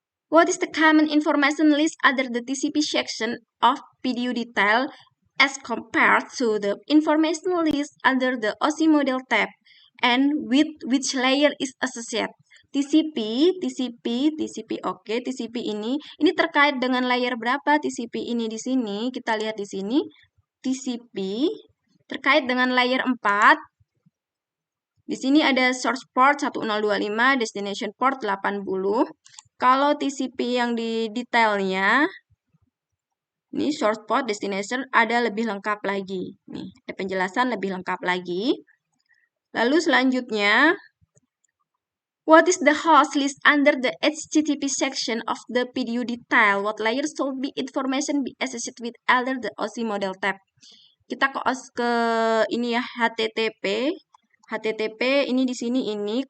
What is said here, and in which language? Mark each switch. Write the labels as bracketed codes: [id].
[en] What is the common information list under the TCP section of video detail as compared to the information list under the OSI model tab, and with which layer is associated? [id] TCP, oke, TCP ini terkait dengan layer berapa? TCP ini di sini, kita lihat di sini, TCP terkait dengan layer 4. Di sini ada source port 1025, destination port 80. Kalau TCP yang di detailnya, ini source port, destination ada lebih lengkap lagi. Nih, ada penjelasan lebih lengkap lagi. Lalu selanjutnya, [en] what is the host list under the HTTP section of the video detail? What layers should be information be associated with under the OSI model tab? [id] Kita ke ini ya, HTTP. HTTP ini di sini ini.